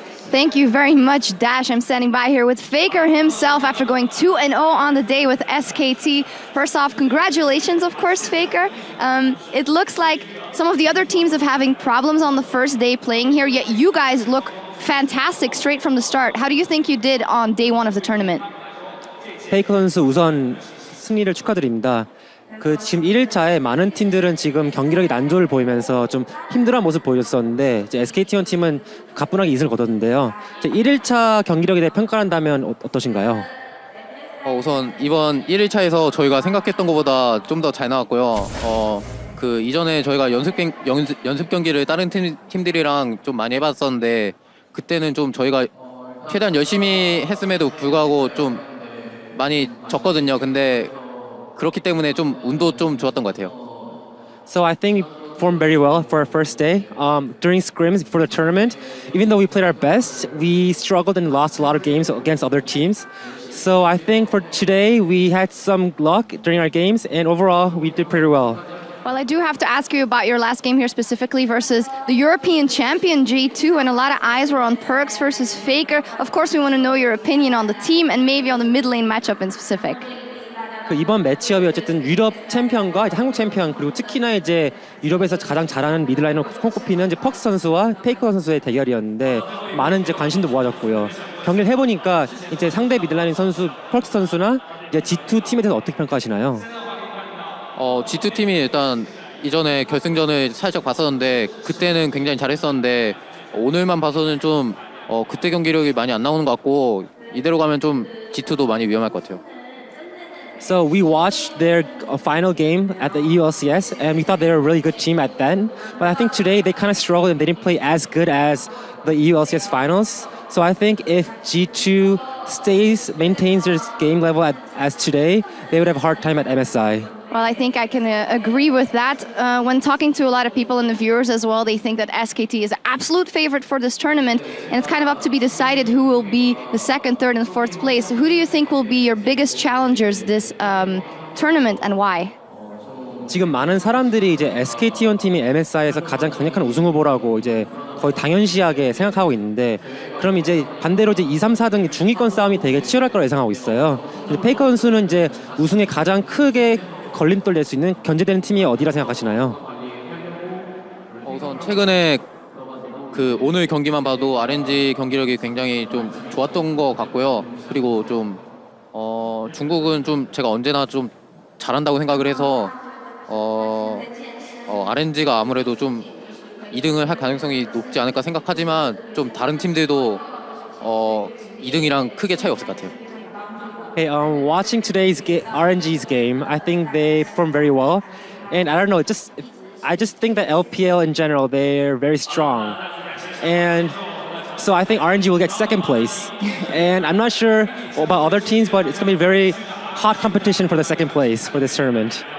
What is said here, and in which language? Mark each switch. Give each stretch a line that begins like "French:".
English: Thank you very much, Dash. I'm standing by here with Faker himself after going 2-0 on the day with SKT. First off, congratulations, of course, Faker. It looks like some of the other teams are having problems on the first day playing here, yet you guys look fantastic straight from the start. How do you think you did on day 1 of the tournament?
Korean: 페이커 선수 우선 승리를 축하드립니다. 지금 1일차에 많은 팀들은 지금 경기력이 난조를 보이면서 좀 힘들어한 모습 보였었는데 이제 SKT 팀은 가뿐하게 이승을 거뒀는데요. 1일차 경기력에 대해 평가를 한다면 어떠신가요? 우선 이번 1일차에서 저희가 생각했던 것보다 좀 더 잘 나왔고요. 이전에 저희가 연습 경기를 다른 팀들이랑 좀 많이 해봤었는데 그때는 좀 저희가 최대한 열심히 했음에도 불구하고 좀 많이 졌거든요. 근데 그렇기 때문에 좀 운도 좀 좋았던 것 같아요.
English: So I think we performed very well for our first day. During scrims before the tournament, even though we played our best, we struggled and lost a lot of games against other teams. So I think for today, we had some luck during our games, and overall, we did pretty well. Well, I do have to ask you about your last game here specifically versus the European champion G2, and a lot of eyes were on Perks versus Faker. Of course, we want to know your opinion on the team and maybe on the mid lane matchup in specific.
Korean: 이번 매치업이 어쨌든 유럽 챔피언과 이제 한국 챔피언 그리고 특히나 이제 유럽에서 가장 잘하는 미드라이너 손꼽히는 이제 퍽스 선수와 페이커 선수의 대결이었는데 많은 이제 관심도 모아졌고요. 경기를 해보니까 이제 상대 미드라이너 선수 퍽스 선수나 이제 G2 팀에 대해서 어떻게 평가하시나요? G2 팀이 일단 이전에 결승전을 살짝 봤었는데 그때는 굉장히 잘했었는데 오늘만 봐서는 좀 그때 경기력이 많이 안 나오는 것 같고 이대로 가면 좀 G2도 많이 위험할 것 같아요.
English: So we watched their final game at the EULCS, and we thought they were a really good team at then. But I think today they kind of struggled and they didn't play as good as the EULCS finals. So I think if G2 maintains their game level as today, they would have a hard time at MSI. Well, I think I can agree with that. When talking to a lot of people and the viewers as well, they think that SKT is an absolute favorite for this tournament, and it's kind of up to be decided who will be the second, third, and fourth place. Who do you think will be your biggest challengers this tournament, and why?
Korean: 지금 많은 사람들이 이제 SKT 팀이 MSI에서 가장 강력한 우승 후보라고 이제 거의 당연시하게 생각하고 있는데, 그럼 이제 반대로 이제 2, 3, 4등 중위권 싸움이 되게 치열할 거라 예상하고 있어요. 근데 페이커 선수는 이제 우승에 가장 크게 걸림돌 낼 수 있는 견제되는 팀이 어디라 생각하시나요? 우선 최근에 오늘 경기만 봐도 RNG 경기력이 굉장히 좀 좋았던 것 같고요. 그리고 좀 중국은 좀 제가 언제나 좀 잘한다고 생각을 해서 RNG가 아무래도 좀 2등을 할 가능성이 높지 않을까 생각하지만 좀 다른 팀들도 2등이랑 크게 차이 없을 것 같아요.
English: Hey, watching today's RNG's game, I think they performed very well, and I don't know, I just think that LPL in general, they're very strong, and so I think RNG will get second place, and I'm not sure about other teams, but it's gonna be very hot competition for the second place for this tournament.